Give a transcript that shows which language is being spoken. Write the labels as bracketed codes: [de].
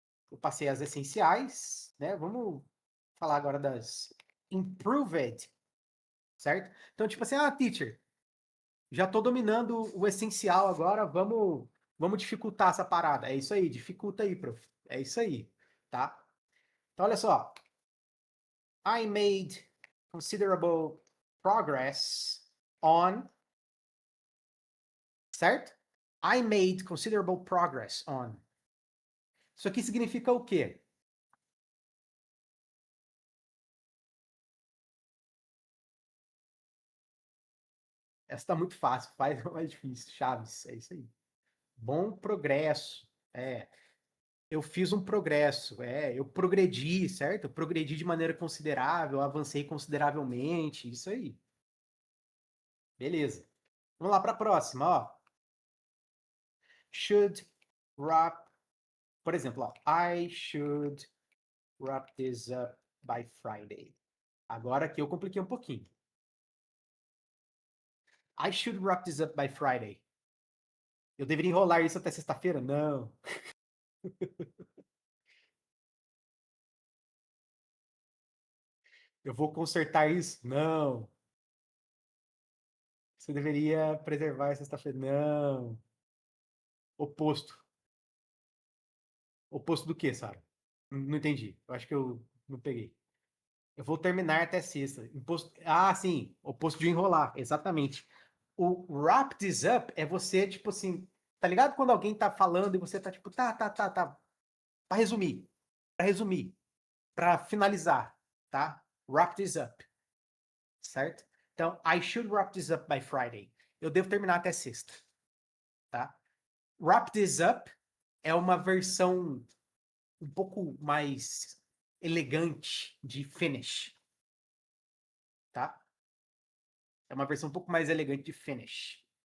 [pt] Eu passei as essenciais, né? Vamos falar agora das improved, certo? Então, tipo assim, teacher, já estou dominando o essencial agora, vamos dificultar essa parada. É isso aí, dificulta aí, prof. É isso aí, tá? Então, olha só. [en] I made considerable progress on, certo? I made considerable progress on. [pt] Isso aqui significa o quê? Essa está muito fácil, faz mais difícil. Chaves, é isso aí. Bom progresso. Eu fiz um progresso, eu progredi, certo? Eu progredi de maneira considerável, avancei consideravelmente, isso aí. Beleza. Vamos lá para a próxima, ó. [en] Should wrap, [pt] por exemplo, ó, [en] I should wrap this up by Friday. [pt] Agora aqui eu compliquei um pouquinho. [en] I should wrap this up by Friday. [pt] Eu deveria enrolar isso até sexta-feira? Não. Eu vou consertar isso? Não. Você deveria preservar sexta-feira? Não. Oposto. Oposto do quê, Sara? Não entendi. Eu acho que eu não peguei. Eu vou terminar até sexta. Imposto... Ah, sim. Oposto de enrolar. Exatamente. O wrap this up é você, tipo assim, tá ligado? Quando alguém tá falando e você tá tipo, tá. Pra resumir. Pra resumir. Pra finalizar, tá? [en] Wrap this up. [pt] Certo? [en] Então, I should wrap this up by Friday. [pt] Eu devo terminar até sexta, tá? Wrap this up é uma versão um pouco mais elegante de finish, tá? É uma versão um pouco mais elegante de finish.